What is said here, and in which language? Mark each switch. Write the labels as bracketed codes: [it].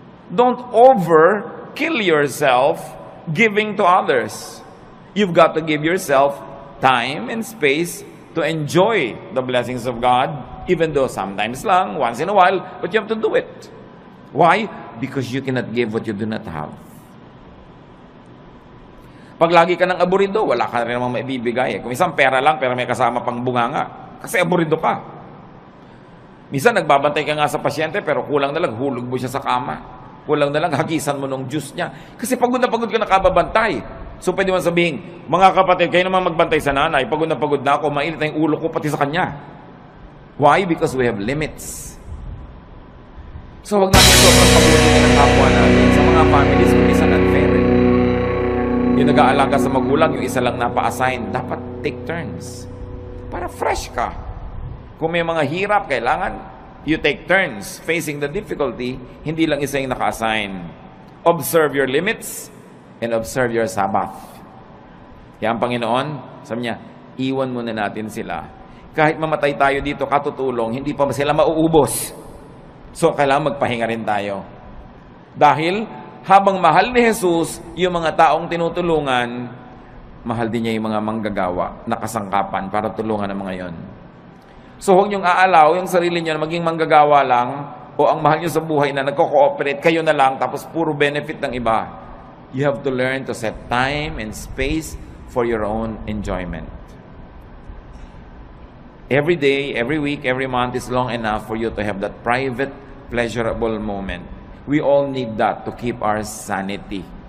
[en] Don't overkill yourself giving to others. You've got to give yourself time and space to enjoy the blessings of God, even though sometimes lang, once in a while, but you have to do it. Why? Because you cannot give what you do not have. [tl] Pag lagi ka ng aburido, wala ka rin namang maibibigay. Kung isang pera lang, pero may kasama pang bunganga. Kasi aburido ka. Minsan, nagbabantay ka nga sa pasyente, pero kulang na lang, hulog mo siya sa kama. Kulang na lang, hagisan mo ng juice niya. Kasi pagod na pagod ka nakababantay. So, pwede mo sabihin, mga kapatid, kayo naman magbantay sa nanay. Pagod na ako, mainit na yung ulo ko pati sa kanya. Why? [en] Because we have limits. [tl] So, wag natin sobrang pagutin ng kapwa natin. Sa mga families, kung minsan unfair. Yung nag-aalaga sa magulang, yung isa lang napa-assign, dapat take turns. Para fresh ka. Kung may mga hirap, kailangan [en] you take turns facing the difficulty, [tl] hindi lang isa yung naka-assign. [en] Observe your limits and observe your Sabbath. [tl] Kaya ang Panginoon, sabi niya, iwan muna natin sila. Kahit mamatay tayo dito, katutulong, hindi pa sila mauubos. So, kailangan magpahinga rin tayo. Dahil, habang mahal ni Jesus yung mga taong tinutulungan, mahal din niya yung mga manggagawa na kasangkapan para tulungan ang mga yon. So huwag niyong aalaw yung sarili niyo na maging manggagawa lang o ang mahal niyo sa buhay na nagko-cooperate, kayo na lang tapos puro benefit ng iba. [en] You have to learn to set time and space for your own enjoyment. Every day, every week, every month is long enough for you to have that private, pleasurable moment. We all need that to keep our sanity.